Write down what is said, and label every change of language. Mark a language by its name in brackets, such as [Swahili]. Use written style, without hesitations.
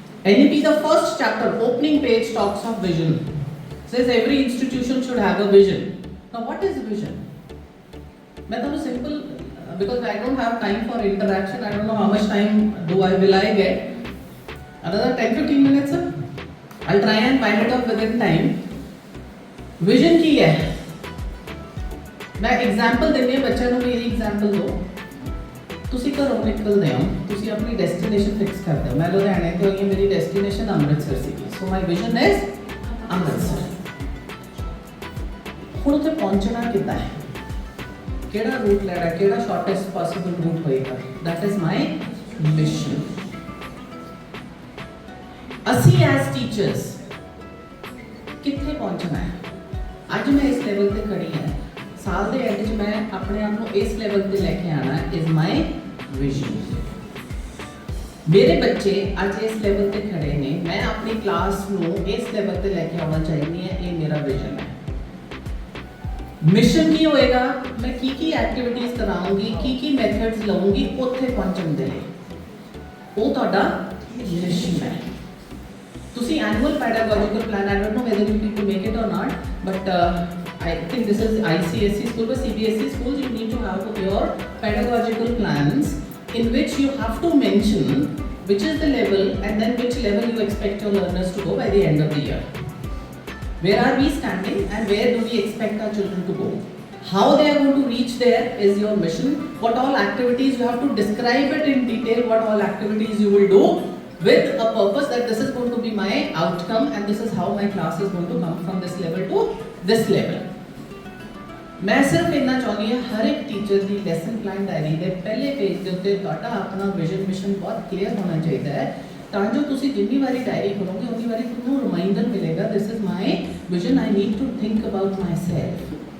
[English] NEP, the first chapter, opening page talks of vision. Says every institution should have a vision. Now what is vision? मैं तो simple, because I don't have time for interaction. I don't know how much time will I get. Another 10-15 minutes, sir? I'll try and find it out within time. [Punjabi] Vision ਕੀ ਹੈ? मैं example देनी है बच्चों को. मेरी example दो. ਤੁਸੀਂ ਘਰੋਂ ਨਿਕਲਦੇ ਹੋ, ਤੁਸੀਂ ਆਪਣੀ ਡੈਸਟੀਨੇਸ਼ਨ ਫਿਕਸ ਕਰਦੇ ਹੋ. ਮੈਂ ਲੁਧਿਆਣੇ ਤੋਂ ਆਈ, ਮੇਰੀ ਡੈਸਟੀਨੇਸ਼ਨ ਅੰਮ੍ਰਿਤਸਰ ਸੀਗੀ. [English] So my vision is Amritsar. [Punjabi] ਹੁਣ ਉੱਥੇ ਪਹੁੰਚਣਾ ਕਿੱਦਾਂ ਹੈ, ਕਿਹੜਾ ਰੂਟ ਲੈਣਾ, ਕਿਹੜਾ ਸ਼ਾਰਟੈਸਟ ਪੋਸੀਬਲ ਰੂਟ ਹੋਏਗਾ, [English] That is my mission. [Punjabi] ਅਸੀਂ ਐਜ਼ ਟੀਚਰਸ ਕਿੱਥੇ ਪਹੁੰਚਣਾ ਹੈ? ਅੱਜ ਮੈਂ ਇਸ ਲੈਵਲ ਤੇ ਖੜੀ ਹਾਂ, ਸਾਲ ਦੇ ਐਂਡ 'ਚ ਮੈਂ ਆਪਣੇ ਆਪ ਨੂੰ ਇਸ ਲੈਵਲ ਤੇ ਲੈ ਕੇ ਆਉਣਾ [English] Is my vision. [Punjabi] ਮੇਰੇ ਬੱਚੇ ਅੱਜ ਇਸ ਲੈਵਲ ਤੇ ਖੜੇ ਨੇ, ਮੈਂ ਆਪਣੀ ਕਲਾਸ ਨੂੰ ਇਸ ਲੈਵਲ ਤੇ ਲੈ ਕੇ ਆਉਣਾ ਚਾਹੀਦੀ ਹੈ. ਇਹ ਮੇਰਾ ਵਿਜ਼ਨ ਹੈ. ਮਿਸ਼ਨ ਕੀ ਹੋਏਗਾ? ਮੈਂ ਕੀ ਐਕਟੀਵਿਟੀਜ਼ ਕਰਾਉਂਗੀ, ਕੀ ਮੈਥਡਸ ਲਵਾਂਗੀ ਉੱਥੇ ਪਹੁੰਚਣ ਦੇ ਲਈ. ਉਹ ਤੁਹਾਡਾ ਮਿਸ਼ਨ ਹੈ. [English] ਤੁਸੀਂ annual pedagogical plan, I don't know whether you need to make it or not, but I think this is ICSE school, but CBSE schools you need to have your pedagogical plans in which you have to mention which is the level and then which level you expect your learners to go by the end of the year. Where are we standing and where do we expect our children to go? How they are going to reach there is your mission. What all activities you have to describe it in detail, what all activities you will do with a purpose that this is going to be my outcome and this is how my class is going to come from this level to this level. [Punjabi] ਮੈਂ ਸਿਰਫ ਇੰਨਾ ਚਾਹੁੰਦੀ ਹਾਂ ਹਰ ਇੱਕ teacher ਦੀ lesson plan diary ਦੇ ਪਹਿਲੇ page ਦੇ ਉੱਤੇ ਤੁਹਾਡਾ ਆਪਣਾ ਵਿਜ਼ਨ ਮਿਸ਼ਨ ਬਹੁਤ ਕਲੀਅਰ ਹੋਣਾ ਚਾਹੀਦਾ ਹੈ, ਤਾਂ ਜੋ ਤੁਸੀਂ ਜਿੰਨੀ ਵਾਰੀ ਡਾਇਰੀ ਖੋਲੋਗੇ ਉਨੀ ਵਾਰੀ ਤੁਹਾਨੂੰ ਰਿਮਾਈਂਡਰ ਮਿਲੇਗਾ, [English] This is my vision, I need to think about myself.